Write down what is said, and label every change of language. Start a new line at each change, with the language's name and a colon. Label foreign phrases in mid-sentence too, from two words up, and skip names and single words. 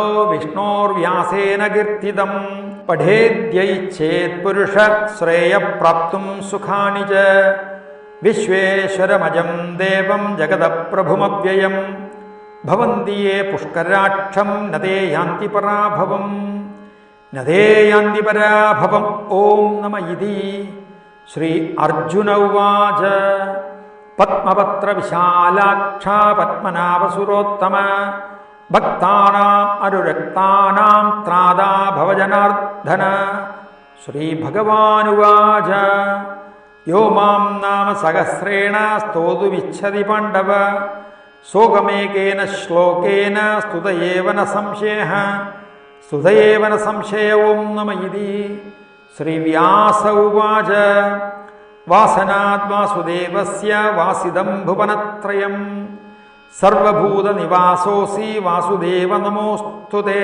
Sanskrit: विष्णोर्व्यासेन कीर्तितं पठेद्यैच्छेत् पुरुषः श्रेयःप्राप्तुं सुखानि च विश्वेश्वरमजं देवं जगदप्रभुमव्ययं भवन्ति ये पुष्कराक्षं न ते यान्ति पराभवम् न ते यान्ति पराभवम् ॐ नमः इति श्री अर्जुन उवाच पद्मपत्रविशालाक्षा पद्मनाभसुरोत्तम भक्तानाम् अनुरक्तानां त्रादा भवजनार्दन श्रीभगवानुवाच യോ മാം നാമ സഹസ്രേണ സ്തോതുമിച്ഛതി പാണ്ഡവ സോകമേകേന ശ്ലോകേന സ്തുതയേവ ന സംശയഃ സ്തുതയേവ ന സംശയ ഓം നമ ഇതി. ശ്രീവ്യാസ ഉവാച വാസനാത് വാസുദേവസ്യ വാസിദം ഭുവനത്രയം സർവഭൂതനിവാസോऽസി വാസുദേവ നമോസ്തുതേ.